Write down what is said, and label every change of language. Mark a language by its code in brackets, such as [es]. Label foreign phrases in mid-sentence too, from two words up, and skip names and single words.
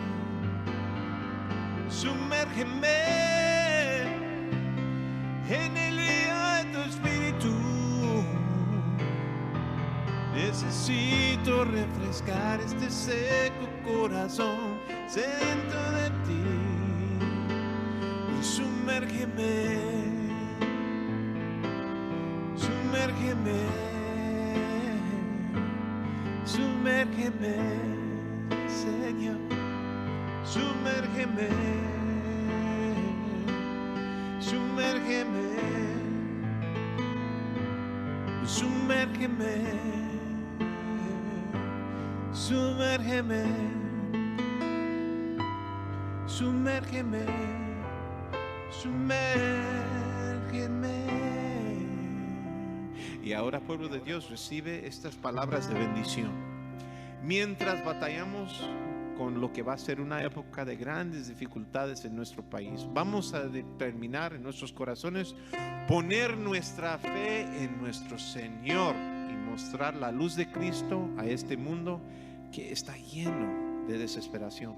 [es] Sumérgeme en el río de tu espíritu. Necesito refrescar este seco corazón sediento de ti. Y sumérgeme. Sumérgeme, sumérgeme, Señor, sumérgeme, sumérgeme, sumérgeme, sumérgeme, sumérgeme, sumérgeme. Y ahora, pueblo de Dios, recibe estas palabras de bendición. Mientras batallamos con lo que va a ser una época de grandes dificultades en nuestro país, vamos a determinar en nuestros corazones poner nuestra fe en nuestro Señor y mostrar la luz de Cristo a este mundo que está lleno de desesperación.